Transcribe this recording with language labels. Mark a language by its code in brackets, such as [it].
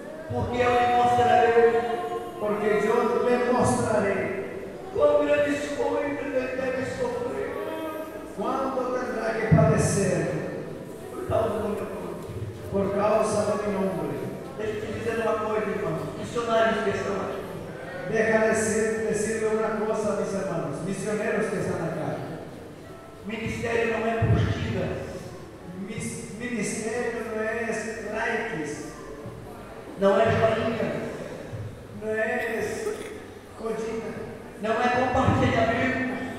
[pt] Porque eu lhe mostrarei, [es] Porque yo le mostraré [pt] quão grandes coisas ele deve sofrer [es] cuánto tendrá que padecer [pt] por causa do meu nome. [es] por causa de mi nombre. [pt] Deixa eu te dizer uma coisa, irmãos, missionários que estão aqui. [es] Deja decirle una cosa a mis hermanos, misioneros que están acá. [pt] Ministério não é curtida. [es] Ministerio no es likes, [pt] Não é joinha, [es] no es joyita, [pt] não é compartilhamento,